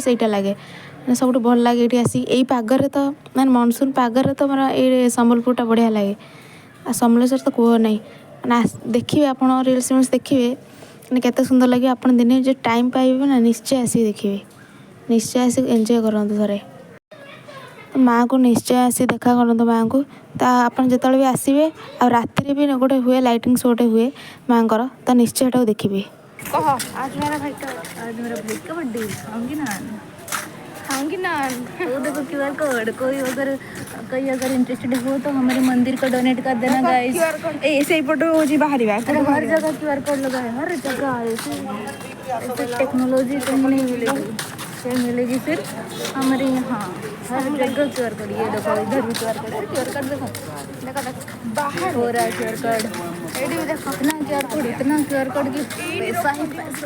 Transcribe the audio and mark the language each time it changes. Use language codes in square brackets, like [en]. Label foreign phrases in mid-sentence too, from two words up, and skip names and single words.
[or] ଏଇଟା ଲାଗେ ମାନେ ସବୁଠୁ ଭଲ ଲାଗେ ଏଇଠି ଆସିକି ଏଇ ପାଗରେ ତ ମାନେ ମନସୁନ୍ ପାଗରେ ତ ମୋର ଏଇ ସମ୍ବଲପୁରଟା ବଢ଼ିଆ ଲାଗେ ଆଉ ସମଲେଶ୍ୱରୀ ତ କୁହ ନାହିଁ ମାନେ ଦେଖିବେ ଆପଣ ରିଲ୍ସ ଦେଖିବେ ମାନେ କେତେ ସୁନ୍ଦର ଲାଗିବ ଆପଣ ଦିନେ ଯେ ଟାଇମ୍ ପାଇବେ ନା ନିଶ୍ଚୟ ଆସିକି ଦେଖିବେ ନିଶ୍ଚୟ ଆସିକି ଏନ୍ଜୟ କରନ୍ତୁ ଥରେ ମାଆଙ୍କୁ ନିଶ୍ଚୟ ଆସି ଦେଖା କରନ୍ତୁ ମାଆଙ୍କୁ ତ ଆପଣ ଯେତେବେଳେ ବି ଆସିବେ ଆଉ ରାତିରେ ବି ଗୋଟେ ହୁଏ ଲାଇଟିଂ ଶୋଟେ ହୁଏ ମାଆଙ୍କର ତ ନିଶ୍ଚୟ ଏଟାକୁ ଦେଖିବେ [hi] कह आज मेरा भाई का बर्थडे खाऊंगी ना खाऊंगी वो देखो क्यूआर कोड कोई अगर इंटरेस्टेड हो तो हमारे मंदिर को डोनेट कर देना गाइस ऐसे ही फोटो जी बाहर हर जगह क्यूआर कोड लगा है हर जगह ऐसे टेक्नोलॉजी कहीं नहीं मिलेगी फिर मिलेगी सिर्फ हमारे यहाँ हर जगह क्यूआर कोड ये देखो इधर भी क्यूआर कोड देखो बाहर हो रहा है क्यूआर कोड इतना क्यूआर कोड की पैसा ही पैसा